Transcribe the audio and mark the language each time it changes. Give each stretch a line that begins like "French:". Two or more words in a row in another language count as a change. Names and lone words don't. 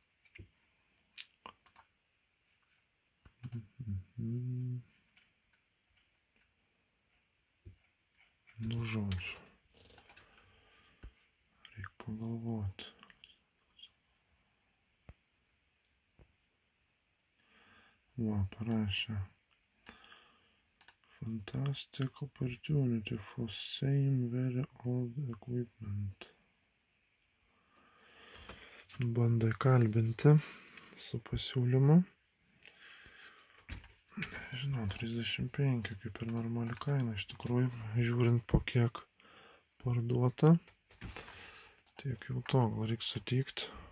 Lithuanian: Nu, žodžiu. Reikia pagalvoti. Va, parašė.
English: Fantastic opportunity for same very old equipment.
Lithuanian: Bandai kalbinti su pasiūlymu. Nežinau, 35 kaip ir normali kaina. Iš tikrųjų, žiūrint po kiek parduota. Tiek jau to, gal reikia sutikti.